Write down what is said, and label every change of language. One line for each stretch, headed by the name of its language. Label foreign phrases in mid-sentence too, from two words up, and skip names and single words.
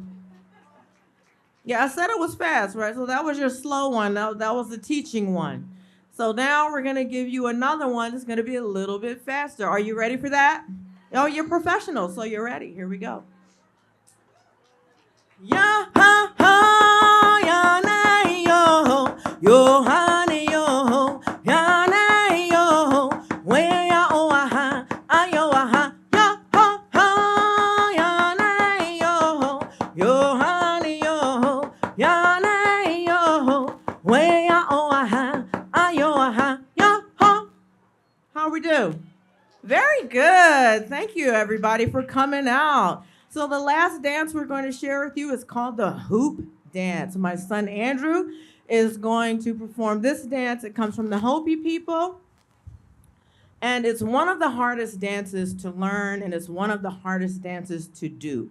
English: Yeah, I said it was fast, right? So that was your slow one. That was the teaching one. So now we're going to give you another one that's going to be a little bit faster. Are you ready for that? Oh, you're professional, so you're ready. Here we go. Ya ha ha ya na yo yo ha ne yo ya na yo we ya o ha ayo ha ya ha ha ya na yo yo ha ne yo ya na yo we ya o ha ayo ha ya ha. How we do? Very good. Thank you, everybody, for coming out. So the last dance we're going to share with you is called the hoop dance. My son Andrew is going to perform this dance. It comes from the Hopi people. And it's one of the hardest dances to learn, and it's one of the hardest dances to do.